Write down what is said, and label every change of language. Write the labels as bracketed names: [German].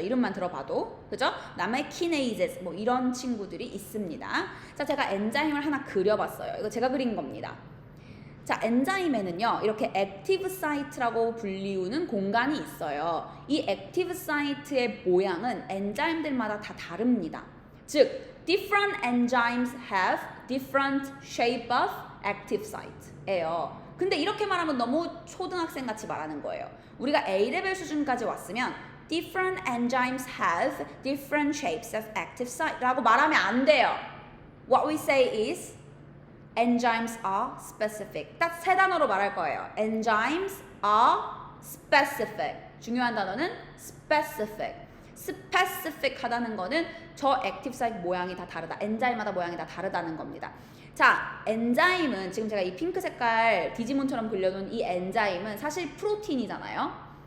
[Korean] 이름만 들어봐도. 그죠? 남의 키네이즈 뭐 이런 친구들이 있습니다. 자, 제가 엔자임을 하나 그려봤어요. 이거 제가 그린 겁니다. 자, 엔자임에는요, 이렇게 액티브 사이트라고 불리우는 공간이 있어요. 이 액티브 사이트의 모양은 엔자임들마다 다 다릅니다. [English] 즉, different enzymes have different shape of active site예요. [Korean] 근데 이렇게 말하면 너무 초등학생 같이 말하는 거예요. 우리가 A레벨 수준까지 왔으면 [English] different enzymes have different shapes of active site [Korean] 라고 말하면 안 돼요. [English] What we say is enzymes are specific. [Korean] 딱 세 단어로 말할 거예요. [English] enzymes are specific. [Korean] 중요한 단어는 specific. specific 하다는 거는 저 액티브 사이트 모양이 다 다르다. 엔자임마다 모양이 다 다르다는 겁니다. 자, 엔자임은 지금 제가 이 핑크 색깔 디지몬처럼 그려놓은 이 엔자임은 사실 프로틴이잖아요.